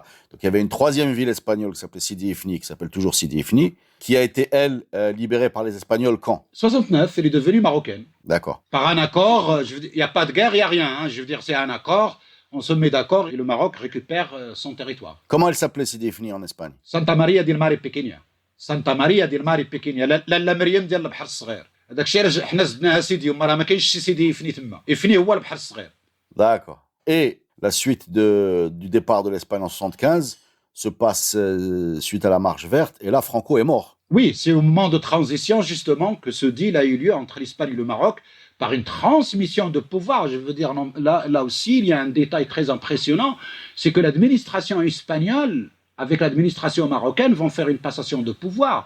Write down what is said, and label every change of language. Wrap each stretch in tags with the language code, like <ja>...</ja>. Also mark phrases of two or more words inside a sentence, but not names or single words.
<fr>Donc il y avait une troisième ville espagnole qui s'appelait Sidi Ifni, qui s'appelle toujours Sidi Ifni, qui a été, elle, libérée par les Espagnols quand? 69, elle est devenue marocaine. D'accord. Par un accord, il n'y a pas de guerre, il n'y a rien. Je veux dire, c'est un accord. On se met d'accord et le Maroc récupère son territoire. Comment elle s'appelait Sidi Ifni en Espagne? Santa Maria del Mare Pequeña. Santa Maria del Mare Pequeña.</fr> <ar>لا مريم ديال البحر الصغير. هذاك الشيء علاش حنا زدناها سيدي وما راه ما كاينش شي سيدي إفني تما. إفني هو البحر الصغير.</ar> <fr>D'accord. Et la suite du départ de l'Espagne en 75 se passe suite à la marche verte et là Franco est mort. Oui, c'est au moment de transition justement que ce deal a eu lieu entre l'Espagne et le Maroc par une transmission de pouvoir. Je veux dire, là aussi, il y a un détail très impressionnant, c'est que l'administration espagnole, avec l'administration marocaine, vont faire une passation de pouvoir.</fr>